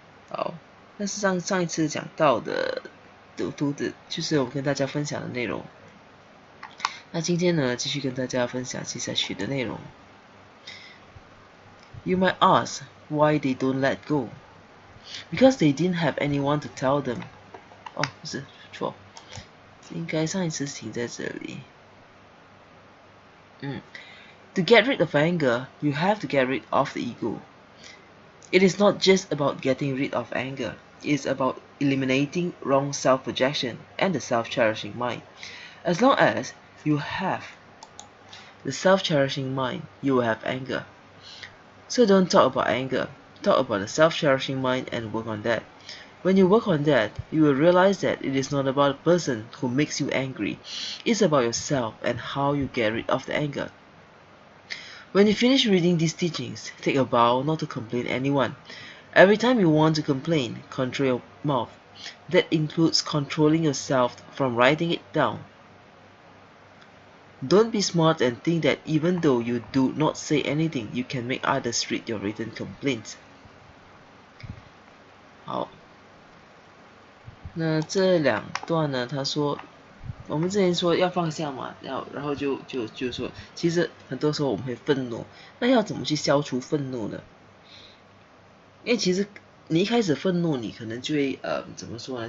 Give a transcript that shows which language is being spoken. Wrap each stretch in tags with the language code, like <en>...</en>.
<zh>好，那是上一次讲到的读的，就是我跟大家分享的内容。那今天呢，继续跟大家分享接下去的内容。</zh> <en>You might ask why they don't let go. Because they didn't have anyone to tell them.</en> <zh>哦，不是，错，应该上一次停在这里。</zh> <en>To get rid of anger, you have to get rid of the ego. It is not just about getting rid of anger. It is about eliminating wrong self-projection and the self-cherishing mind. As long as you have the self-cherishing mind, you will have anger. So don't talk about anger. Talk about the self-cherishing mind and work on that. When you work on that, you will realize that it is not about a person who makes you angry. It's about yourself and how you get rid of the anger. When you finish reading these teachings, take a vow not to complain anyone. Every time you want to complain, control your mouth. That includes controlling yourself from writing it down. Don't be smart and think that even though you do not say anything, you can make others read your written complaints.</en> <zh>好，那这两段呢，他说，我们之前说要放下嘛，然后就说，其实很多时候我们会愤怒，那要怎么去消除愤怒呢？因为其实你一开始愤怒，你可能就会怎么说呢？</zh>